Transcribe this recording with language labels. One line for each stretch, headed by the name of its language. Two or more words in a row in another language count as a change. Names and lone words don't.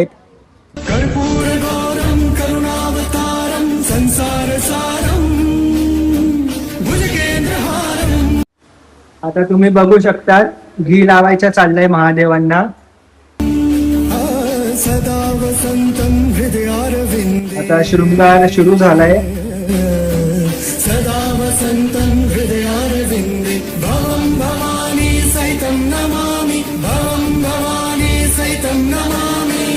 Sanskrit: कर्पूरगौरं करुणावतारं संसारसारं भुजगेन्द्रहारम्.
Marathi: आता तुम्ही बघू शकतात घी लावायचं चाललंय महादेवांना.
Sanskrit: सदा वसन्तं हृदयारविन्दे.
Marathi: आता शृंगार सुरू झालाय.
Sanskrit: सदा वसन्तं हृदयारविन्दे. भवं भवानी सहितं नमामि. भवं भवानी सहितं नमामि.